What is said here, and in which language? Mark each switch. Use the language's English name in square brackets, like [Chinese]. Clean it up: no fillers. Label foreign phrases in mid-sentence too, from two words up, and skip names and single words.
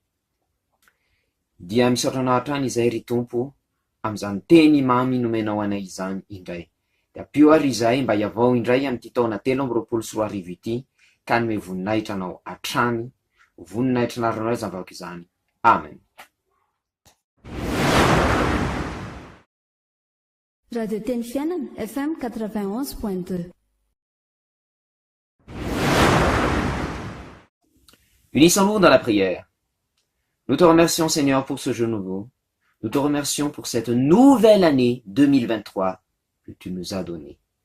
[Malagasy] Dia misaotra anao hatrany izay ry Tompo amin'izany teny mamy nomenao anay izany indray. De ampio ary izay mba hiavao indray amin'ity taona 2024 ity, ka nome voninahitra anao hatrany, voninahitra naronao izany vavaka izany. Amen. Radio Teny Fiainana, FM 91.2. [French] Unissons-nous dans la prière. Nous te remercions, Seigneur, pour ce jour nouveau. Nous te remercions pour cette nouvelle année 2023 que tu nous as donnée.